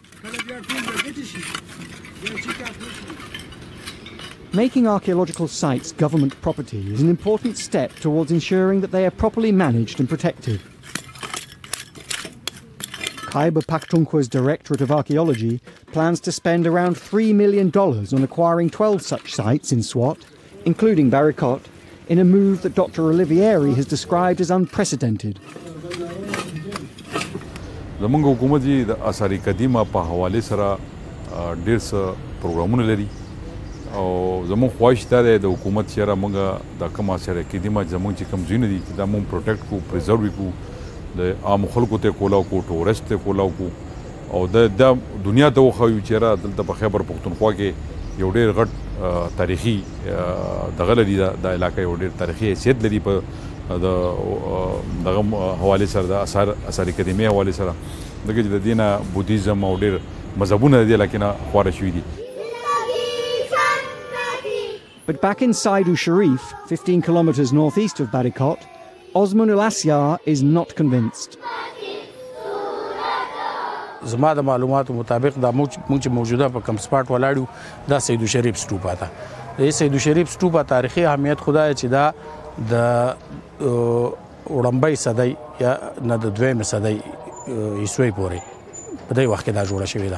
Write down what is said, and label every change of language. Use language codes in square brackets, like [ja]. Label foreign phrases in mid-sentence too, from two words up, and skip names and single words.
[en] Making archaeological sites government property is an important step towards ensuring that they are properly managed and protected. Khyber Pakhtunkhwa's Directorate of Archaeology plans to spend around $3 million on acquiring 12 such sites in Swat, including Barikot, in a move that Dr. Olivieri has described as unprecedented. [ps] زمونږ حکومت یې د آثار قدیمه په حواله سره ډېر څه پروګرامونه لري او زموږ خواهش دا دی د حکومت چېرې موږ د کوم آثار قدیمه زموږ چې کوم ځایونه دي چې دا موږ پروټیکټ کړو پرزرو کړو د عامو خلکو ته کولاو کړو ټورسټ ته کولاو کړو او د دنیا ته وښایو چېرې دلته په خیبر پښتونخوا کې یو ډېر غټ تاریخي دغه لري دا علاقه یو ډېر تاریخي حیثیت لري په دغه حواله سره د آثار قدیمه حواله سره دغه د دینه بودیزم او ډېر مذهبونه دي لکه خواره شوي دي. [en] But back in Saidu Sharif, 15 kilometers northeast of Barikot, Osman Ulasyar is not convinced. [ps] زما د معلوماتو مطابق دا موږ موجوده په کم سپاټ ولاړو دا سیدو شریف سټوپا ده. د سیدو شریف سټوپا تاریخي اهمیت خدای چې دا د وړمبۍ صدۍ یا نه د دویمې صدۍ عیسوي پورې په دې وخت کې دا جوړه شوې ده.